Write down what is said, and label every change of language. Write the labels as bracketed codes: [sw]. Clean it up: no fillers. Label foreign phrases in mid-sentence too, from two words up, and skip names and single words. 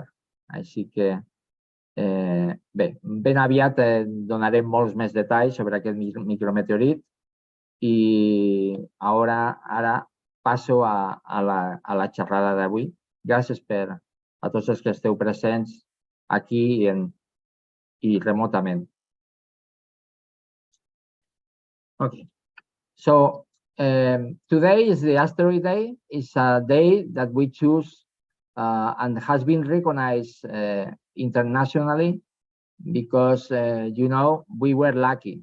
[ca] Així que, bé, ben aviat donarem molts més detalls sobre aquest micrometeorit i ara passo a la xerrada d'avui. Gràcies a tots els que esteu presents aquí i remotament. [en] Okay. So today is the Asteroid Day. It's a day that we choose and has been recognized internationally because, we were lucky.